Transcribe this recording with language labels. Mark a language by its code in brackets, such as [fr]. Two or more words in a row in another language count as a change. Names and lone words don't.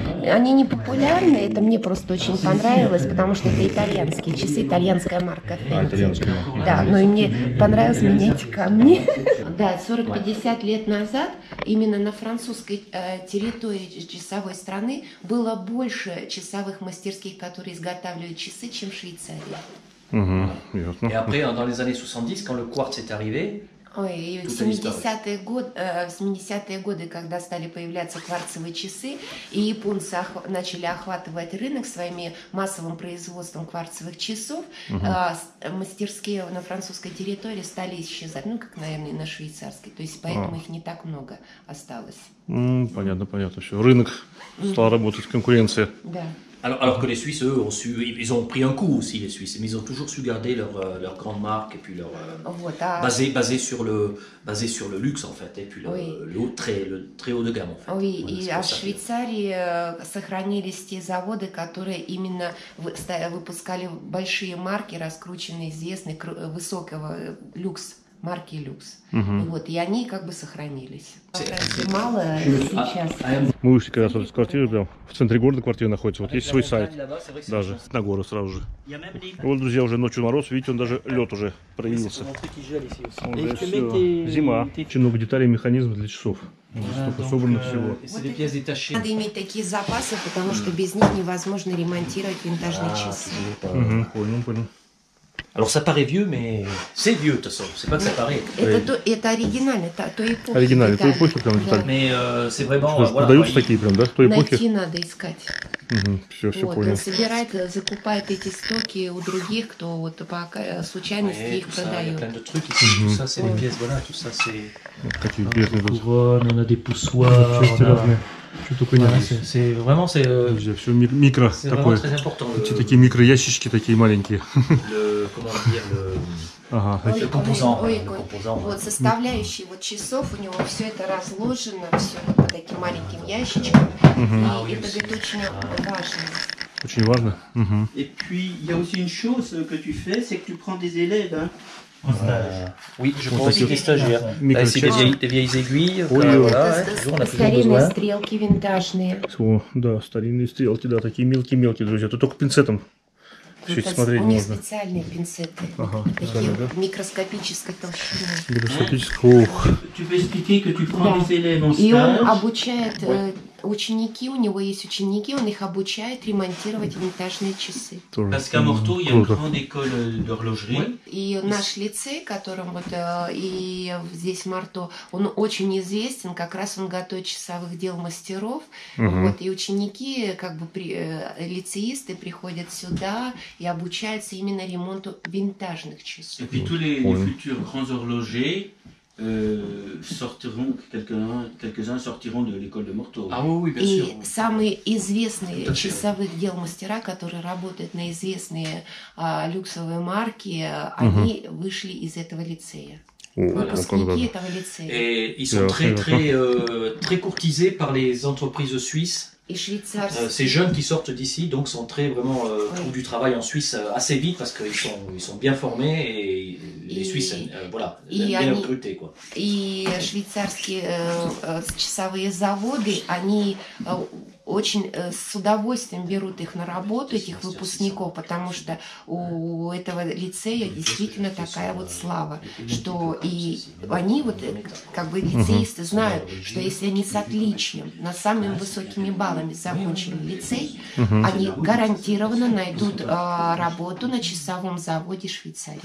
[ru] Они не популярны, это мне просто очень понравилось, потому что это итальянские часы, итальянская марка Fendi. Итальянская. Да, но и мне понравилось менять камни. Да, 40-50 лет назад именно на французской территории часовой страны было больше часовых мастерских, которые изготавливают часы, чем в Швейцарии. [fr] Et après, dans les années 70, quand le quartz est arrivé, [ru] Ой, и в 70-е годы, когда стали появляться кварцевые часы, и японцы начали охватывать рынок своими массовым производством кварцевых часов, мастерские на французской территории стали исчезать, ну, как, наверное, и на швейцарской, то есть поэтому их не так много осталось. Понятно, понятно. Все. Рынок стал работать, конкуренция. Да. [fr] alors que les Suisses, eux, ils ont pris un coup aussi, les Suisses, mais ils ont toujours su garder leur grande marque et puis leur basé sur le luxe en fait, et puis le très haut de gamme en fait. Oui, [ru] и в Швейцарии сохранились те заводы, которые именно выпускали большие марки, раскрученные, известные, высокого люкс. Марки люкс. Вот, и они как бы сохранились. Мало сейчас. Мы вышли когда с квартиры, прям в центре города квартира находится. Вот есть свой сайт, даже на гору сразу же. Вот, друзья, уже ночью мороз, видите, он даже лед уже проявился. Уже все. Зима. Очень много деталей, механизмов для часов. Столько собрано всего. Надо иметь такие запасы, потому что без них невозможно ремонтировать винтажные часы. Понял. [fr] Alors ça paraît vieux, mais c'est vieux de toute façon. C'est pas que ça paraît. [ru] Это оригинально, той эпохи. Оригинально, той эпохи прям детали. [fr] Mais c'est vraiment. [ru] Продаются такие прям, да? Той эпохи. Найти надо искать. Все Вот, понял. он собирает, закупает эти стоки у других, кто вот по случайности их продает. [fr] Plein de trucs ici. Tout ça, c'est des pièces. Voilà, tout ça, c'est. [ru] Какие интересные тут. [fr] On a des poussoirs, [ru] Части разные. Что только не [fr] Voilà, [ru] есть. [fr] c'est vraiment [ru] Друзья, все микро [fr] vraiment [ru] такое. [fr] très important. [ru] Эти такие микро-ящички, такие маленькие. [fr] Comment dire, [ru] Ага, Ой, [fr] le composant. [ru] ой, [fr] Le [ru] ой. [fr] composant. [ru] Вот составляющие вот часов, у него все это разложено, все вот по таким маленьким ящичкам. И это, говорит, очень важно. очень важно. Угу. [fr] Et puis, il y a aussi une chose que tu fais, c'est que tu prends des élèves hein, en stage. Oui, je Bon, prends aussi d'accord. des stagiaires. Micro- Là, ici, des vieilles aiguilles. Oui, oui. Voilà, [ru] Это [fr] toujours, on a toujours [ru] старинные [fr] besoin. [ru] стрелки винтажные. О, да, старинные стрелки, да, такие мелкие-мелкие, друзья. Тут только пинцетом все это Это смотреть у них можно. специальные пинцеты, Ага, такие специальные, да? микроскопической толщины. Микроскопического. Ох, [fr] Tu peux expliquer que tu prends [ru] Да. [fr] des élèves en [ru] И он [fr] stage. [ru] обучает ученики, у него есть ученики, он их обучает ремонтировать винтажные часы. тоже. [fr] Parce qu'à Morteau, il y a une [ru] Круто. [fr] grande école d'horlogerie. [ru] И наш лицей, которым вот и здесь Марто, он очень известен, как раз он готовит часовых дел мастеров. Мгм. Вот, и ученики, как бы лицеисты приходят сюда и обучаются именно ремонту винтажных [fr] Et [ru] часов. [fr] puis tous les Oui. futurs grands horlogers sortiront, quelques-uns sortiront de l'école de Morteau. Ah oui, oui, bien sûr. [ru] И самые известные [fr] Tout à fait. [ru] часовых дел мастера, которые работают на известные люксовые марки, они вышли из этого лицея. О, Выпускники как этого лицея. [fr] Et ils sont Ouais, très courtisés par les entreprises suisses. [ru] И швейцарские. [fr] Ces jeunes qui sortent d'ici donc sont très vraiment trouvent du travail en Suisse assez vite parce qu'ils sont bien formés et les Suisses voilà et bien [ru] они- [fr] recrutés quoi. [ru] И швейцарские часовые заводы, они очень с удовольствием берут их на работу, этих выпускников, потому что у этого лицея действительно такая вот слава, что и они вот как бы лицеисты знают, что если они с отличием, над самыми высокими баллами закончили лицей, они гарантированно найдут работу на часовом заводе Швейцарии.